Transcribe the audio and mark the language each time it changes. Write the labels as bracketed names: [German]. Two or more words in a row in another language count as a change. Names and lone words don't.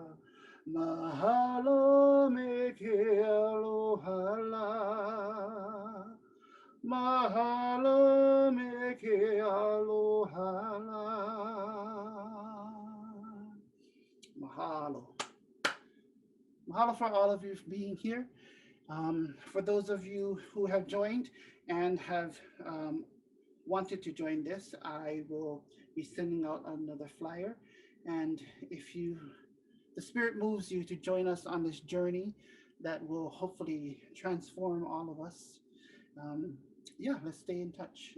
[Hawaiian] Mahalo me ke aloha la. Mahalo me ke aloha la. Mahalo. [English] Mahalo for all of you for being here. For those of you who have joined and have wanted to join this, I will be sending out another flyer. And if the spirit moves you to join us on this journey that will hopefully transform all of us, yeah, let's stay in touch.